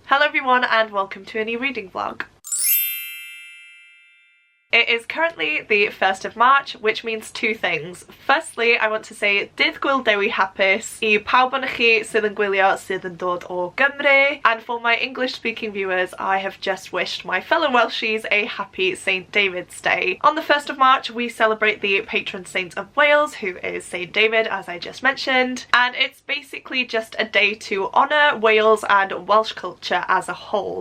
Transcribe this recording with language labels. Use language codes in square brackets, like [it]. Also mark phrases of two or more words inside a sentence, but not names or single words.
[en] Hello everyone and welcome to a new reading vlog. It is currently the 1st of March, which means two things. Firstly, I want to say [cy] Dydd Gwyl Dewi Hapus I pawb ohonoch chi sydd yn gwylio sydd yn dod o Gymru. [en] And for my English speaking viewers, I have just wished my fellow Welshies a happy St David's Day. On the 1st of March, we celebrate the patron saint of Wales, who is St David, as I just mentioned. And it's basically just a day to honour Wales and Welsh culture as a whole.